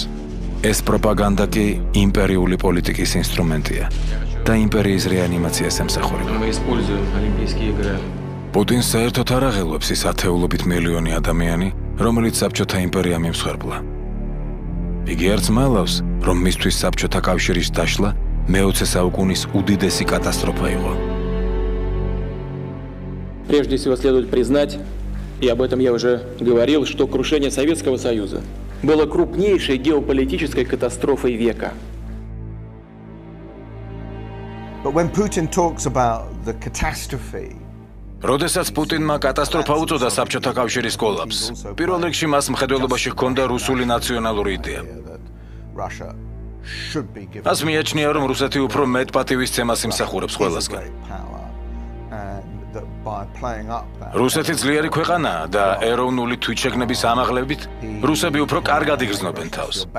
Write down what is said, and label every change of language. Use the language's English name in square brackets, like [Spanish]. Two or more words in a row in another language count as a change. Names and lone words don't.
[Georgian] ეს პროპაგანდა კი იმპერიული პოლიტიკის ინსტრუმენტია და იმპერიის რეანიმაციას ემსახურება. პუტინს საერთოდ არ აღელვებს ის ათეულობით მილიონი ადამიანი, რომელიც საბჭოთა იმპერიამ იმსხვერპლა. იგი არც მალავს, რომ მისთვის საბჭოთა კავშირის დაშლა მე-20 საუკუნის უდიდესი კატასტროფა იყო. [Russian] Прежде всего следует признать, и об этом я уже говорил, что крушение Советского Союза было крупнейшей геополитической катастрофой века. [English] But when Putin talks about the catastrophe, [Georgian] როდესაც პუტინმა კატასტროფა უწოდა საბჭოთა კავშირის კოლაფსს, პირველ რიგში მას მხედველობაში ჰქონდა რუსული ნაციონალური იდეა. მას მიაჩნია, რომ რუსეთი უფრო მეტ პატივისცემას იმსახურებს ყველასგან. რუსეთი ძლიერი ქვეყანაა და ეროვნული თვითშეგნების ამაღლებით რუსები უფრო კარგად იგრძნობენ თავს.